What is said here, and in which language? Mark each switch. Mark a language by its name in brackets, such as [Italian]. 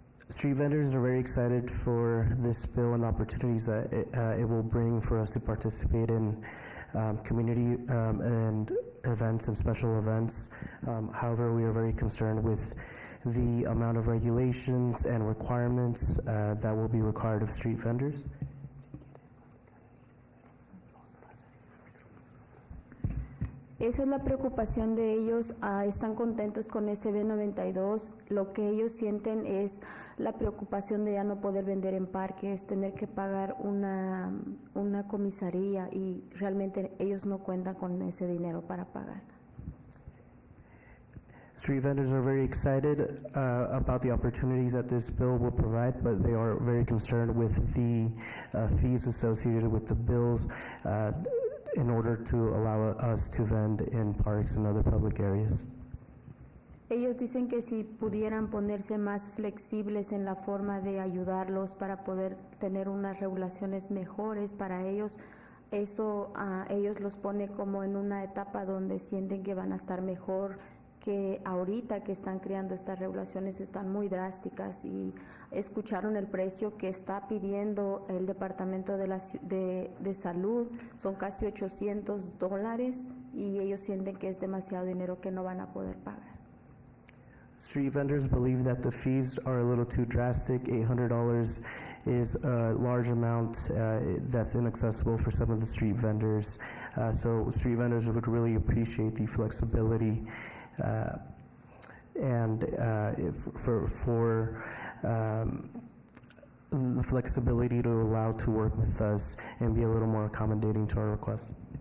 [English] Street vendors are very excited for this bill and the opportunities that it will bring for us to participate in community and events and special events. However, we are very concerned with the amount of regulations and requirements that will be required of street vendors. [Spanish] Esa es la preocupación de ellos. Están contentos con SB 92. Lo que ellos sienten es la preocupación de ya no poder vender en parques, tener que pagar una comisaría, y realmente ellos no cuentan con ese dinero para pagar. [English] Street vendors are very excited about the opportunities that this bill will provide, but they are very concerned with the fees associated with the bills in order to allow us to vend in parks and other public areas. [Spanish] Ellos dicen que si pudieran ponerse más flexibles en la forma de ayudarlos para poder tener unas regulaciones mejores para ellos, eso a ellos los pone como en una etapa donde sienten que van a estar mejor, que ahorita que están creando estas regulaciones están muy drásticas, y escucharon el precio que está pidiendo el Departamento de Salud, son casi $800, y ellos sienten que es demasiado dinero que no van a poder pagar. [English] Street vendors believe that the fees are a little too drastic. $800 is a large amount that's inaccessible for some of the street vendors. So street vendors would really appreciate the flexibility and the flexibility to allow to work with us and be a little more accommodating to our requests.